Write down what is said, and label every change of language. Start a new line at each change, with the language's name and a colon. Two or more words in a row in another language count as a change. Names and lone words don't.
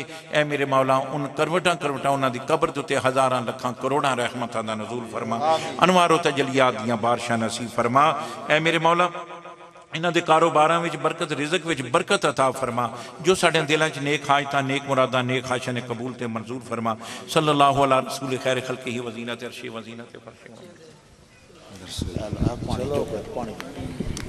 Punjabi: اے میرے مولا اُن کروٹاں کروٹاں اُنہاں دی قبر دے اُتے ہزاراں لکھاں کروڑاں رحمتاں دا نزول فرما. انوار تجلیات دیاں بارشاں نصیب فرما۔ اے میرے مولا اِنہاں دے کاروباراں وچ برکت، رزق وچ برکت عطا فرما. جو ساڈے دلاں چ نیک حاجتاں، نیک مراداں، نیک خواہشاں نے قبول تے منظور فرما.
Arabic: صلى الله على رسول خير خلقه وزينة عرشي وزينة فرش.